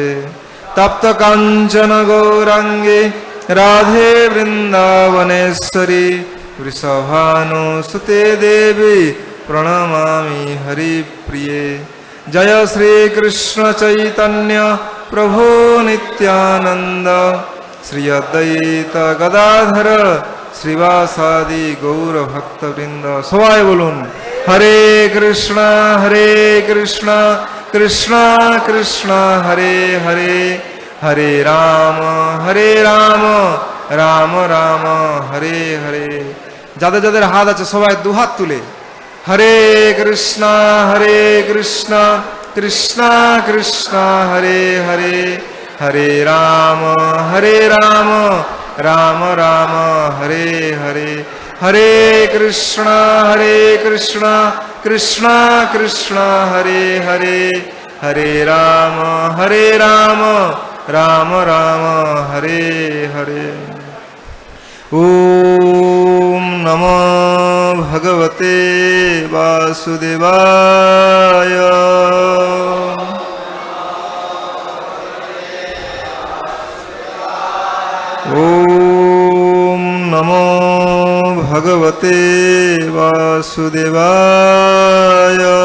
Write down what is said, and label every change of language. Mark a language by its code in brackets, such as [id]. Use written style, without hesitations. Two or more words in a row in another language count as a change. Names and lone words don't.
[sa] तप्त कांचन गौरांगे राधे वृंदावनेश्वरी वृषभानुसुते देवी प्रणमामि हरिप्रिये। जय श्री कृष्ण चैतन्य प्रभु नित्यानंद श्री अद्वैत गदाधर श्रीवासादि गौर भक्तवृंद। [bn] সবাই বলুন [sa] हरे कृष्णा कृष्ण कृष्ण हरे हरे हरे राम राम राम हरे हरे। [bn] যাদের যাদের হাত আছে সবাই দুহাত তুলে [sa] हरे कृष्णा कृष्ण कृष्ण हरे हरे हरे राम राम राम हरे हरे। हरे कृष्णा कृष्ण कृष्ण हरे हरे हरे राम राम राम हरे हरे। ओम नमो भगवते वासुदेवाय। ओम नमो भगवते वासुदेवाय।